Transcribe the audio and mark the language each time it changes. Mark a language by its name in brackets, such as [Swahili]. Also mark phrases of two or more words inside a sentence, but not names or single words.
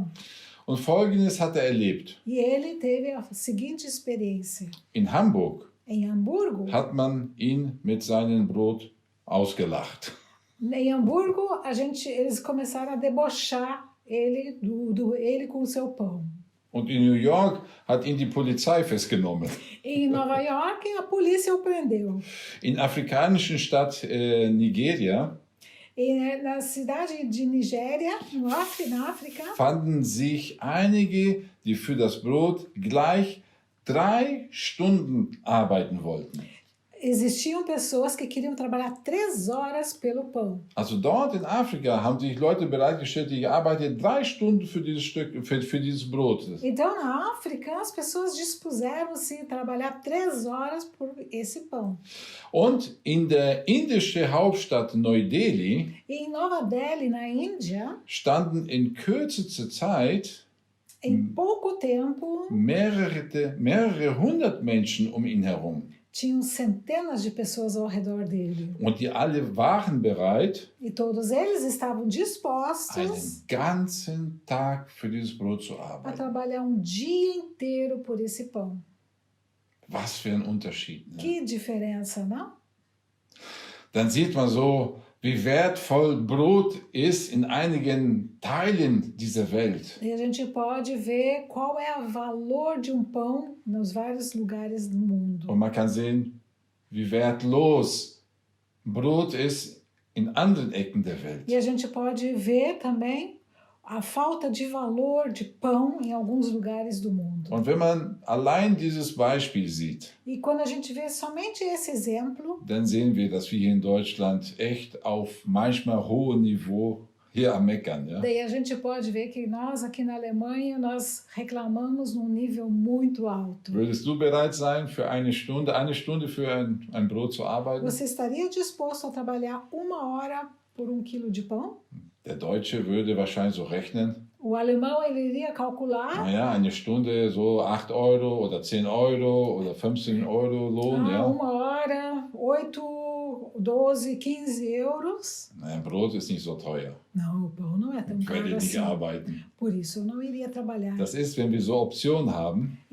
[German] Und Folgendes hat er erlebt. [Portuguese] E ele teve a seguinte experiência. [German] In Hamburg [Portuguese] Em Hamburgo, [German] hat man ihn mit seinem Brot ausgelacht. [Portuguese] em Hamburgo, eles começaram a debochar ele ele com o seu pão. [German] Und in New York hat ihn die Polizei festgenommen. [Portuguese] Em Nova York, a polícia o prendeu. [German] In afrikanischen Stadt Nigeria [Portuguese] E na cidade de Nigéria, na África, [German] fanden sich einige, die für das Brot gleich 3 Stunden arbeiten wollten. [Portuguese] existiam pessoas que queriam trabalhar 3 horas pelo pão. [German] Also dort in Afrika haben sich Leute bereitgestellt, die arbeiten 3 Stunden für dieses Stück, für dieses Brot. [Portuguese] Então, na África, as pessoas dispuseram-se a trabalhar 3 horas por esse pão. [German] Und in der indischen Hauptstadt Neu-Delhi [Portuguese] E em Nova Delhi, na Índia, [German] standen in kürzester Zeit [Portuguese] em pouco tempo, [German] mehrere hundert Menschen um ihn herum. [Portuguese] tinham centenas de pessoas ao redor dele. [German] Und die alle waren bereit, [Portuguese] E todos eles estavam dispostos [German] einen ganzen Tag für dieses Brot zu [Portuguese] a [German] arbeiten. [Portuguese] trabalhar dia inteiro por esse pão. [German] Was für ein Unterschied. Ne? [Portuguese] Que diferença, não? [German] Dann sieht man so, wie wertvoll Brot ist in einigen Teilen dieser Welt. [Portuguese] E a gente pode ver qual é o valor de pão nos vários lugares do mundo. [German] Und man kann sehen, wie wertlos Brot ist in anderen Ecken der Welt. [Portuguese] E a gente pode ver também a falta de valor de pão em alguns lugares do mundo. [German] Und wenn man allein dieses Beispiel sieht, [Portuguese] E quando a gente vê somente esse exemplo, [German] dann sehen wir, dass wir hier in Deutschland echt auf manchmal hohem Niveau hier am Meckern. Ja? [Portuguese] daí a gente pode ver que nós aqui na Alemanha, nós reclamamos num nível muito alto. [German] Würdest du bereit sein, für eine Stunde für ein Brot zu arbeiten? [Portuguese] Você estaria disposto a trabalhar 1 hora por 1 quilo de pão? [German] Der Deutsche würde wahrscheinlich so rechnen, [Portuguese] O alemão, ele iria calcular, [German] naja, eine Stunde so 8 Euro oder 10 Euro oder 15 Euro Lohn. [Portuguese] 1 [German] Ja? [Portuguese] hora, 8, 12, 15 euros. [German] Naja, Brot ist nicht so teuer. [Portuguese] Não, o pão não é tão [German] Ich werde [Portuguese] caro [German] nicht [Portuguese] assim. [German] arbeiten. [Portuguese] Por isso eu não iria trabalhar. [German] Das ist, wenn wir so Optionen haben,